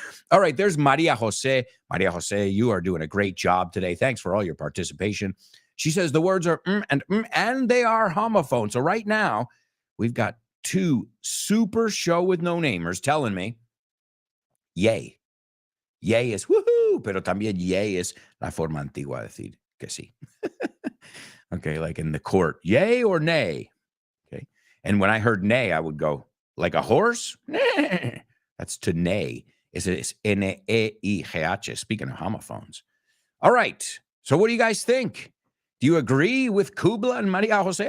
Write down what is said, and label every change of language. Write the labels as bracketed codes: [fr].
[en] All right, there's Maria Jose. Maria Jose, you are doing a great job today. Thanks for all your participation. She says the words are and they are homophone. So right now, we've got two super show with no namers telling me, yay. Yay is woohoo, [es] pero también yay es la forma antigua de decir que sí. [en] Okay, like in the court, yay or nay. Okay. And when I heard nay, I would go, like a horse? Nay. That's to neigh. It's N-E-I-G-H, speaking of homophones. All right. So what do you guys think? Do you agree with Kubla and Maria Jose?